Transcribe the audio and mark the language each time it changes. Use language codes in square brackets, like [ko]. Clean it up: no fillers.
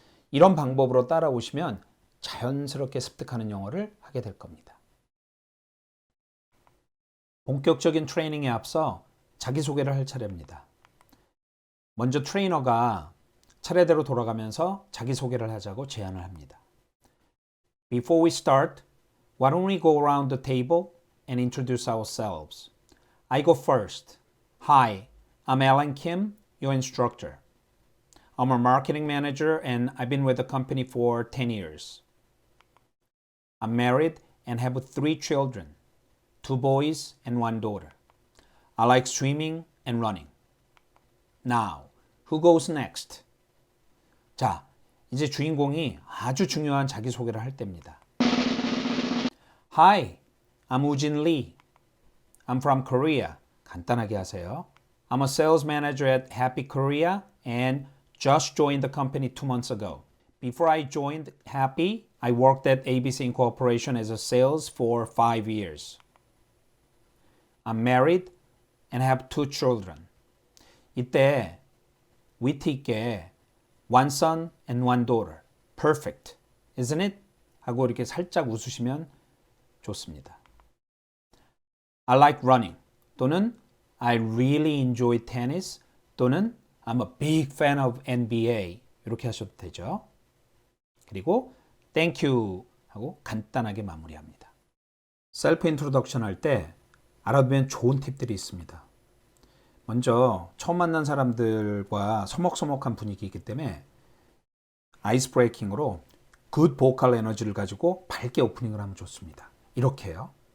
[ko] 이런 방법으로 따라오시면 자연스럽게 습득하는 영어를 하게 될 겁니다. 본격적인 트레이닝에 앞서 자기소개를 할 차례입니다. 먼저 트레이너가 차례대로 돌아가면서 자기소개를 하자고 제안을 합니다. [en] Before we start, why don't we go around the table and introduce ourselves? I go first. Hi, I'm Alan Kim, your instructor. I'm a marketing manager and I've been with the company for 10 years. I'm married and have 3 children, 2 boys and 1 daughter. I like swimming and running. Now, who goes next? [ko] 자, 이제 주인공이 아주 중요한 자기소개를 할 때입니다. [en] Hi, I'm Woojin Lee. I'm from Korea. [ko] 간단하게 하세요. [en] I'm a sales manager at Happy Korea and just joined the company 2 months ago. Before I joined Happy, I worked at ABC Incorporation as a sales for 5 years. I'm married and have 2 children. [ko] 이때 위트 있게 [en] one son and 1 daughter. Perfect, isn't it? [ko] 하고 이렇게 살짝 웃으시면 좋습니다. [en] I like running 또는 I really enjoy tennis 또는 I'm a big fan of NBA [ko] 이렇게 하셔도 되죠. 그리고 [en] thank you [ko] 하고 간단하게 마무리합니다. 셀프 인트로덕션 할 때 알아두면 좋은 팁들이 있습니다. 먼저 처음 만난 사람들과 서먹서먹한 분위기이기 때문에 아이스 브레이킹으로 굿 보컬 에너지를 가지고 밝게 오프닝을 하면 좋습니다. 이렇게 해요.